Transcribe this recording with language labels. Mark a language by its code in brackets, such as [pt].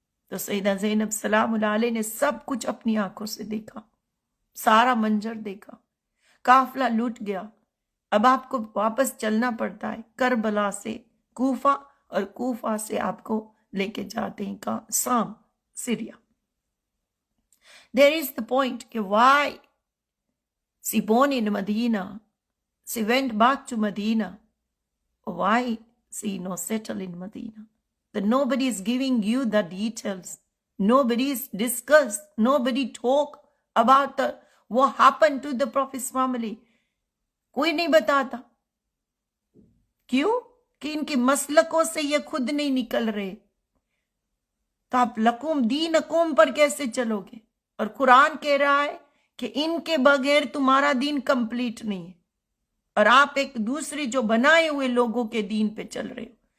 [ur] تو سیدہ زینب سلام اللہ علیہ نے سب کچھ اپنی آنکھوں سے دیکھا، سارا منظر دیکھا. قافلہ لوٹ گیا، اب آپ کو واپس چلنا پڑتا ہے کربلا سے کوفہ، اور کوفہ سے آپ کو لے کے جاتے ہیں شام، Syria. [en] There is the point کہ why she born in Medina, she went back to Medina, why she no settle in Medina. That nobody is giving you the details, nobody is discussed, nobody talk about what happened to the Prophet's family. [ur] کوئی نہیں بتاتا. کیوں؟ کہ ان کی مسلکوں سے یہ خود نہیں نکل رہے. تو آپ لکم دینکم پر کیسے چلو گے؟ اور قرآن کہہ رہا ہے کہ ان کے بغیر تمہارا دین کمپلیٹ نہیں ہے، اور آپ ایک دوسرے جو بنائے ہوئے لوگوں کے دین پہ چل رہے ہو.